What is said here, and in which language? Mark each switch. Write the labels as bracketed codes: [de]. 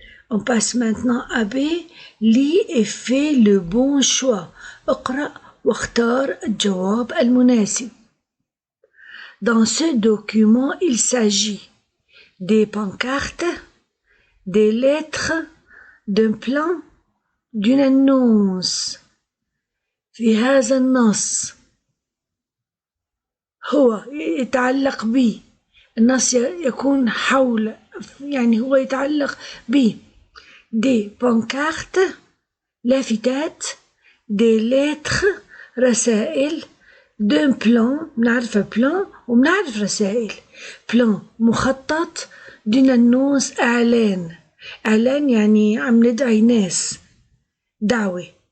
[fr] On passe maintenant à B. Lis et fais le bon choix. [ar] اقرأ واختار الجواب المناسب. [fr] Dans ce document, il s'agit des pancartes, des lettres, d'un plan, d'une annonce. [ar] في هذا النص هو يتعلق به النص يكون حول يعني هو يتعلق به [fr] des pancartes [ar] لافتات [fr] des lettres [ar] رسائل [fr] d'un plan [ar] بنعرف plan وبنعرف رسائل plan مخطط [fr] d'une annonce [ar] إعلان يعني عم ندعي ناس دعوة